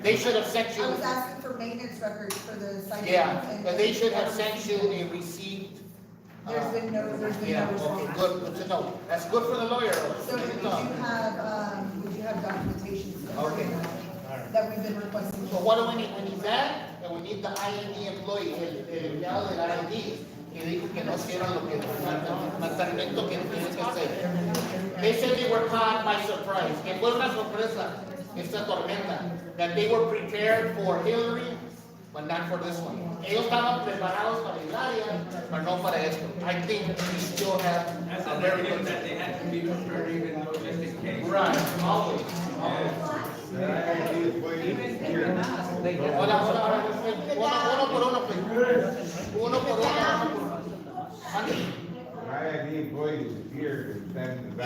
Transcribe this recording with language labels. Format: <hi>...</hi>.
<en>They should have sent you. I was asking for maintenance records for the site. Yeah, but they should have sent you a receipt. There's been no Yeah, okay, response. good to know. That's good for the lawyer. So would you have documentation Okay. that we've been requesting? So what do we need? We need that, and we need the IND employee,</en> <es>el empleado del IND, que dijo que no hicieron lo que mantenimiento que tienen que hacer.</es> <en>They said they were caught by surprise,</en> <es>que fue una sorpresa esta tormenta,</es> <en>that they were prepared for Hillary, but not for this one.</en> <es>Ellos estaban preparados para Hilaria, pero no para esto.</es> <en>I think we still have That's a a very very good. that they had to be prepared even though just in case. Right, always. The IAD is waiting here.</en> <es>Hola, uno por uno, please. Uno por uno. Ande.</es> <en>The IAD employee is here and standing in the back.</en>